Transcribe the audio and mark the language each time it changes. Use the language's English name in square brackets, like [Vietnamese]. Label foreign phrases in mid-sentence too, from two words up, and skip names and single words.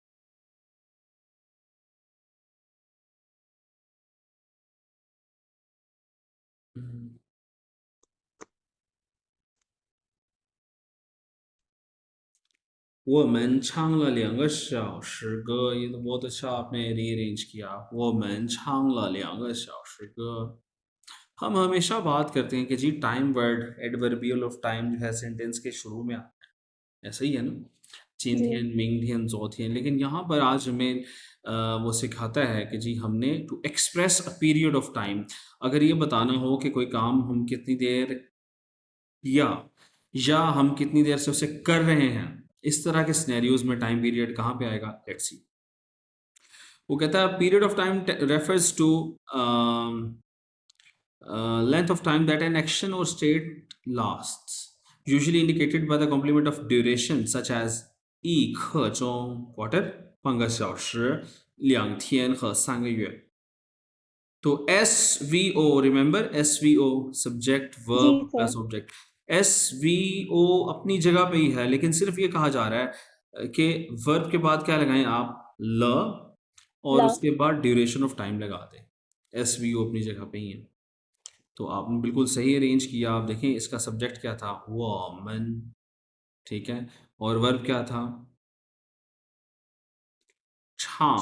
[Chinese] 嗯，我们唱了2个小时歌， [Hindi] ये तो बहुत अच्छा आपने रीअरेंज किया। [Chinese] 我们唱了2个小时歌। [Hindi] हम हमेशा बात करते हैं कि जी [English] time word, adverbial of time [Hindi] जो है सेंटेंस के शुरू में आता है, ऐसा ही है ना, जी [Chinese] 今天，明天，昨天. [Hindi] लेकिन यहाँ पर आज हमें वो सिखाता है कि जी हमने [English] to express a period of time, [Hindi] अगर ये बताना हो कि कोई काम हम कितनी देर या हम कितनी देर से उसे कर रहे हैं, इस तरह के सिनेरियोज में [English] time period [Hindi] कहाँ पे आएगा, [English] let's see. [Hindi] वो कहता है [English] period of time refers to length of time that an action or state lasts, usually indicated by the complement of duration such as 1刻钟 quarter [Chinese] 半个小时2天和3个月. [English] तो SVO, remember SVO subject [Hindi] जी [English] verb [Hindi] सर। [English] plus object. [Hindi] SVO अपनी जगह पे ही है, लेकिन सिर्फ ये कहा जा रहा है कि verb के बाद क्या लगाएं आप, ल, और ला। उसके बाद [English] duration of time [Hindi] लगा दें. SVO अपनी जगह पे ही है. तो आपने बिल्कुल सही अरेंज किया. आप देखें इसका सब्जेक्ट क्या था, वोमन, ठीक है, और वर्ब क्या था, छांग.